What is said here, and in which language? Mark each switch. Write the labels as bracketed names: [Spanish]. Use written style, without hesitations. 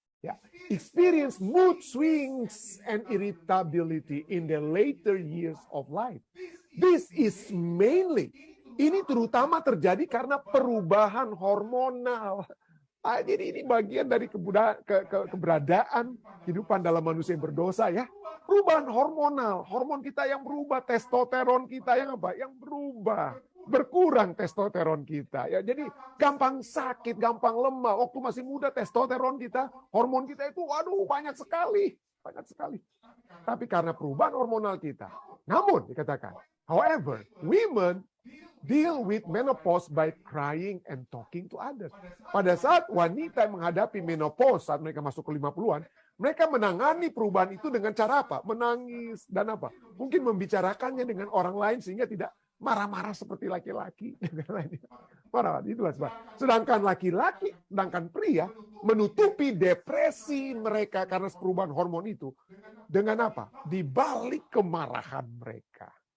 [English] Ya, experience mood swings and irritability in the later years of life. This is mainly, [Indonesian] ini terutama terjadi karena perubahan hormonal. Jadi ini bagian dari keberadaan kehidupan dalam manusia yang berdosa ya. Perubahan hormonal, hormon kita yang berubah, testosteron kita yang berubah, berkurang testosteron kita ya. Jadi gampang sakit, gampang lemah. Waktu masih muda testosteron kita, hormon kita itu banyak sekali. Tapi karena perubahan hormonal kita. Namun dikatakan, [English] however, women deal with menopause by crying and talking to others. [Indonesian] Pada saat wanita menghadapi menopause, saat mereka masuk ke 50-an, mereka menangani perubahan itu dengan cara menangis dan mungkin membicarakannya dengan orang lain sehingga tidak marah-marah seperti laki-laki. Marah, itulah sebab. Sedangkan pria menutupi depresi mereka karena perubahan hormon itu dengan di balik kemarahan mereka.